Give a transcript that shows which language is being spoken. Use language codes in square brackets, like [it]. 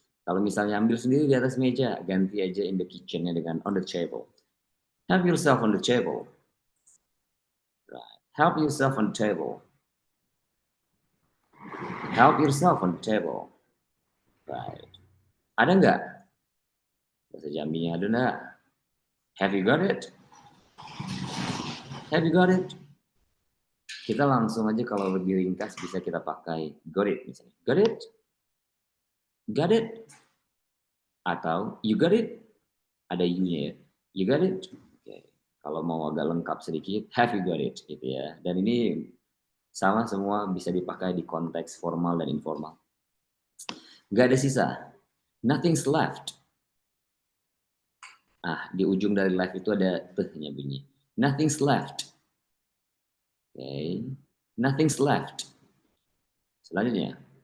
[id] Kalau misalnya ambil sendiri di atas meja, ganti aja [en] in the kitchen- [id] nya dengan [en] on the table. Help yourself on the table. Right. Help yourself on the table. Help yourself on the table. Right. [id] Ada nggak? Bahasa Jambinya ada nggak? [en] Have you got it? Have you got it? [id] Kita langsung aja kalau lebih ringkas bisa kita pakai got it misalnya. [en] Got it? Got it? [id] Atau [en] you got it? Ada you-nya ya. You got it? Okay. [id] Kalau mau agak lengkap sedikit, [en] have you got it? [id] Gitu ya. Dan ini sama semua bisa dipakai di konteks formal dan informal. Gak ada sisa. [en] Nothing's left. [id] Ah, di ujung dari left itu ada t-nya bunyi. [en] Nothing's left. Okay. Nothing's left. [id] Selanjutnya.